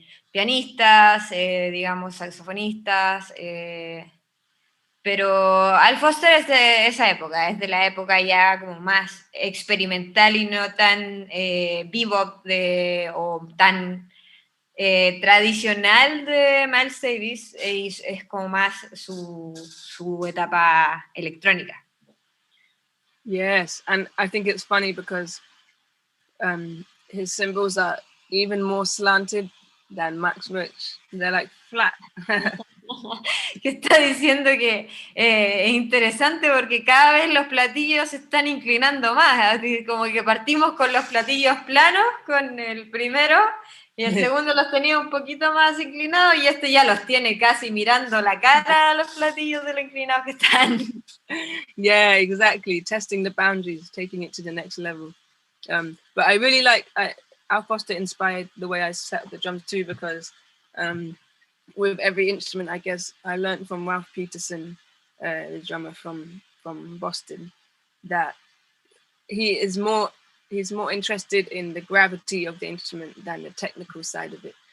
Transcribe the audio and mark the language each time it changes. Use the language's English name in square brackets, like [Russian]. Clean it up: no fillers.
[Spanish] pianistas, digamos, saxofonistas, pero Al Foster es de esa época, es de la época ya como más experimental y no tan bebop o tan tradicional de Miles Davis, es como más su etapa electrónica. [English] Yes, and I think it's funny because his cymbals are even more slanted than Max Roach. They're like flat. [Spanish] Que está diciendo que es interesante porque cada vez los platillos se están inclinando más, así como que partimos con los platillos planos, con el primero, y el segundo los tenía un poquito más inclinados, y este ya los tiene casi mirando la cara a los platillos de lo inclinados que están. [English] Yeah, exactly. Testing the boundaries, taking it to the next level. But I really like, Al Foster inspired the way I set up the drums too, because with every instrument, I guess I learned from Ralph Peterson, the drummer from Boston, that he's more interested in the gravity of the instrument than the technical side of it.